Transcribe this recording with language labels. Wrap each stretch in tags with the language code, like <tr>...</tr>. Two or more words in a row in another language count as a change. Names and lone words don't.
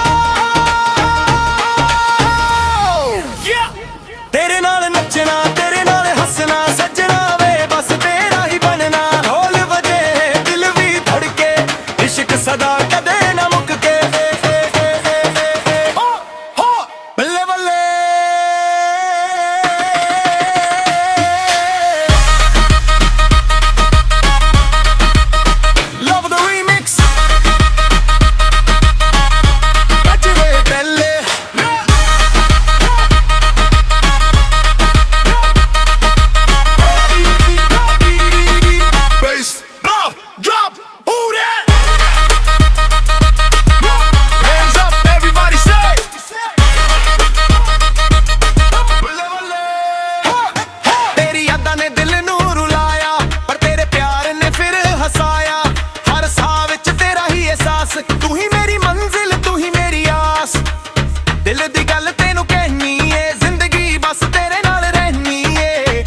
<pa>ਤੇਰੇ ਨਾਲ ਨੱਚਣਾ ਤੇਰੇ ਨਾਲ ਹੱਸਣਾ ਸੱਜਣਾ ਵੇ, ਬੱਸ ਤੇਰਾ ਹੀ ਬਣਨਾ। ਢੋਲ ਬਜੇ ਦਿਲ ਭੀ ਧੜਕੇ, ਇਸ਼ਕ ਸਦਾ ਕਦੇ ਨਾ ਮੁੱਕੇ। ਬੱਲੇ ਬੱਲੇ</pa> <en>Love the remix,</en> <pa>ਬਜਵੇ ਪਹਿਲੇ</pa> <en>bass, drop, who that? Hands up, everybody say.</en> <pa>ਤੇਰੀ ਯਾਦਾਂ ਨੇ ਦਿਲ ਨੂੰ ਰੁਲਾਇਆ, ਪਰ ਤੇਰੇ ਪਿਆਰ ਨੇ ਫਿਰ ਹਸਾਇਆ। ਹਰ ਸਾਹ ਵਿਚ ਤੇਰਾ ਹੀ ਅਹਿਸਾਸ, ਤੂੰ ਹੀ ਮੇਰੀ ਮੰਜ਼ਿਲ ਤੂੰ ਹੀ ਮੇਰੀ ਆਸ। ਦਿਲ ਦੀ ਗੱਲ ਤੈਨੂੰ ਕਹਿਣੀ ਹੈ, ਜ਼ਿੰਦਗੀ ਬੱਸ ਤੇਰੇ ਨਾਲ ਰਹਿਣੀ ਹੈ।</pa>